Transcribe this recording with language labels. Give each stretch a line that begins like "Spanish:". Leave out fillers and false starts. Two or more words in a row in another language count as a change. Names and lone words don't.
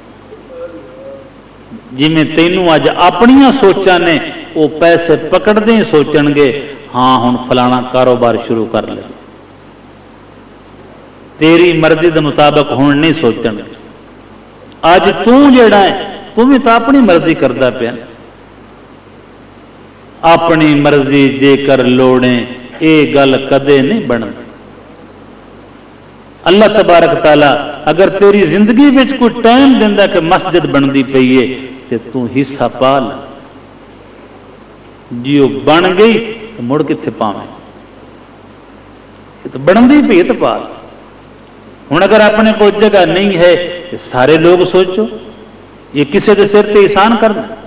Punjabi: جمیں تینوں اج اپنیاں سوچاں نے، وو پیسے پکڑتے ہی سوچنگے ہاں ہن فلانا کاروبار شروع کر لے، تیری مرضی کے مطابق ہن نہیں سوچنگے. اج تو جہڑا ہے، تو بھی تو اپنی مرضی کردا پیا. اپنی مرضی جیکر لوڑے، یہ گل کدے نہیں بنتی.
Arabic: الله تبارك تعالى
Punjabi: اگر تیری زندگی میں کوئی ٹائم دیندا کہ مسجد بنتی پئی ہے، تو تو حصہ پا لا. جی وو بن گئی تو مڑ کتھے پاوے، یہ تو بنتی پئی تو پا لا. ہن اگر اپنے کو جگہ نہیں ہے تو سارے لوگ سوچو، یہ کسی کے سر تے احسان کرنا.